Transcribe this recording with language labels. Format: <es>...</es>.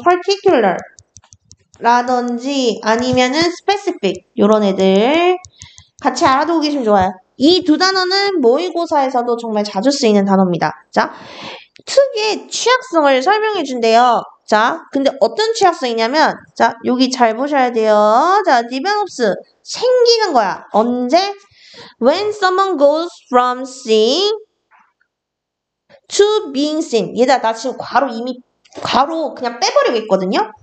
<ko>particular 라든지 아니면은 specific 요런 애들 같이 알아두고 계시면 좋아요. 이 두 단어는 모의고사에서도 정말 자주 쓰이는 단어입니다. 자, 특유의 취약성을 설명해 준대요. 자, 근데 어떤 취약성이냐면 자, 여기 잘 보셔야 돼요. 자, develops 생기는 거야. 언제?</ko> <en>When someone goes from seeing to being seen.</en> <ko>얘들아, 나 지금 괄호 그냥 빼버리고 있거든요.</ko>